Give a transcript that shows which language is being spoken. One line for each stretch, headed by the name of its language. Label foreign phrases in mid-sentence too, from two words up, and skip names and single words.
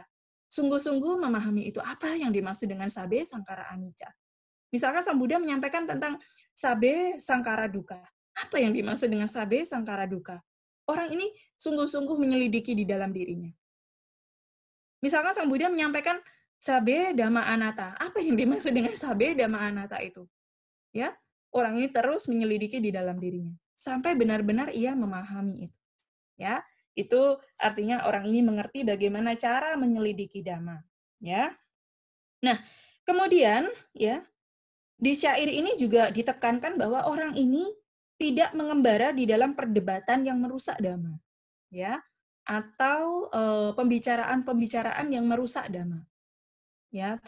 Indonesian: Sungguh-sungguh memahami itu apa yang dimaksud dengan
Pali: sabe sangkara anicca.
Indonesian: Misalkan Sang Buddha menyampaikan tentang
Pali: sabe sangkara duka.
Indonesian: Apa yang dimaksud dengan
Pali: sabe sangkara duka?
Indonesian: Orang ini sungguh-sungguh menyelidiki di dalam dirinya. Misalkan Sang Buddha menyampaikan
Pali: sabe dhamma anatta.
Indonesian: Apa yang dimaksud dengan
Pali: sabe dhamma anatta
Indonesian: itu? Ya, orang ini terus menyelidiki di dalam dirinya sampai benar-benar ia memahami itu. Ya, itu artinya orang ini mengerti bagaimana cara menyelidiki dhamma. Ya. Nah, kemudian ya di syair ini juga ditekankan bahwa orang ini tidak mengembara di dalam perdebatan yang merusak dhamma, ya, atau pembicaraan-pembicaraan yang merusak dhamma, ya.